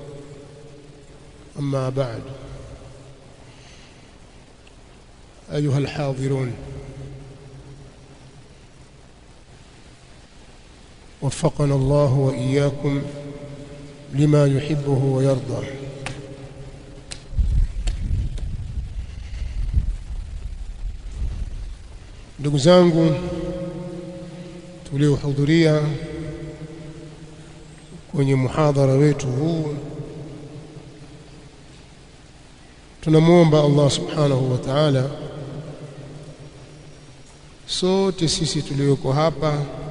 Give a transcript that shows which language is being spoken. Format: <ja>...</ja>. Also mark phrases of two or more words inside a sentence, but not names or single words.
<ar>أما بعد، أيها الحاضرون، وفقنا الله وإياكم لما يحبه ويرضى.</ar> <sw>ndugu zangu tuliohudhuria kwenye muhadhara wetu huu, tunamuomba Allah</sw> <ar>سبحانه وتعالى</ar> <sw>sote sisi tulioko hapa</sw>